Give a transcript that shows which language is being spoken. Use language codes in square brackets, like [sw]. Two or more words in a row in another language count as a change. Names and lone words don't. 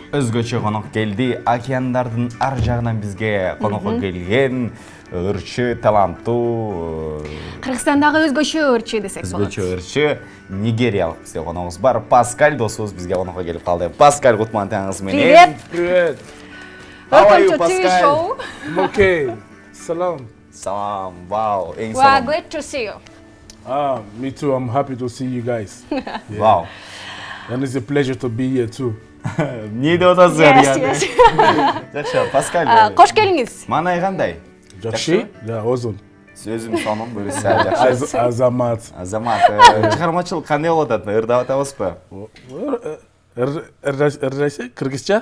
[ky] Өзгөчө конок келди. Океандардын ар жагынан бизге конокко келген ырчы, таланттуу. Кыргызстандагы өзгөчө ырчы десек болот. Өзгөчө ырчы нигериялык бизге коногубуз бар. Паскаль досубуз бизге конокко келип калды. Паскаль Кутман таңыңыз менен. Привет. Привет. [en] Welcome to TV show. I'm okay. Salam. Salam. Wow. We are glad to see you. Me too. I'm happy to see you guys. Wow. And it's a pleasure to be here too. [ky] Не деп атасыздар [en] Yes. [ky] Жакшы, Паскаль. Кош келиңиз. Манай кандай? Жақсы? Да, озон. Сөзүм сонун буюрса жакшы. Азамат. Азамат, чыгармачылык кандай болуп атат? Ырдап атабызбы? Ырдайсы? Кыргызча?